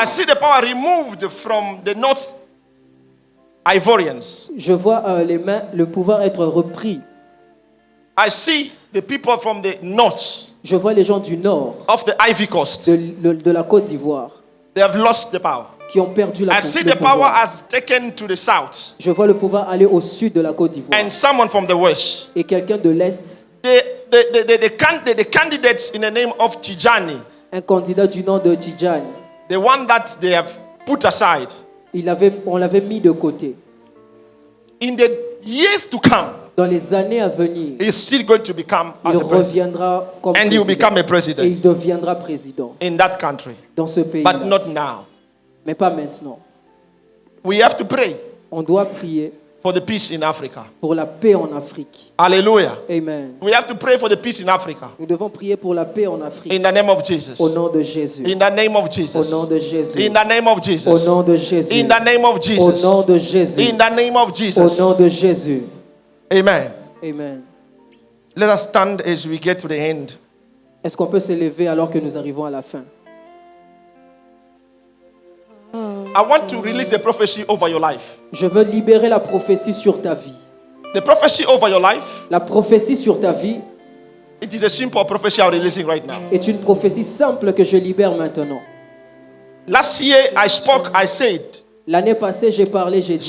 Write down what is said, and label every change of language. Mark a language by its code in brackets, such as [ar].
[en] I see the power removed from the North Ivorians. [fr] Je vois le pouvoir être repris. [en] I see the people from the North [fr] Je vois les gens du nord, [en] of the Ivory Coast. [fr] de la Côte d'Ivoire, [en] They have lost the power. [fr] qui ont perdu [en] I see the power has taken to the south. [fr] Je vois le pouvoir aller au sud de la Côte d'Ivoire. [en] And someone from the west. [fr] Et quelqu'un de l'Est, [en] The candidates in the name of Tijani, [fr] un candidat du nom de Tidjane, [en] the one that they have put aside, [fr] on l'avait mis de côté. [en] in the years to come, [fr] Dans les années à venir, [en] he's still going to become as [fr] il [en] a president. [fr] reviendra comme [en] And he will become a [fr] président. Et il [en] president [fr] deviendra président [en] in that country. [fr] dans ce pays. [en] But not now. [fr] Mais pas maintenant. [en] We have to pray [fr] On doit prier [en] for the peace in Africa. [fr] pour la paix en Afrique. [en] Hallelujah. Amen. We have to pray for the peace in Africa. [fr] Nous devons prier pour la paix en Afrique. [en] In the name of Jesus. [fr] Au nom de Jésus. [en] In the name of [fr] Au [en] Jesus. [fr] nom de Jésus. [en] In the name of [fr] Au [en] Jesus. [fr] nom de Jésus. [en] In the name of [fr] Au [en] Jesus. [fr] nom de Jésus. [en] In the name of [fr] Au [en] Jesus. [fr] nom de Jésus. [en] Amen. Amen. Let us stand as we get to the end. [fr] Est-ce qu'on peut se lever alors que nous arrivons à la fin? [en] I want to release the prophecy over your life. [fr] Je veux libérer la prophétie sur ta vie. [en] The prophecy over your life, [fr] La prophétie sur ta vie [en] it is a simple prophecy I'm releasing right now. [fr] est une prophétie simple que je libère maintenant. [en] Last year I spoke, I said, [fr] L'année passée, j'ai parlé, j'ai dit,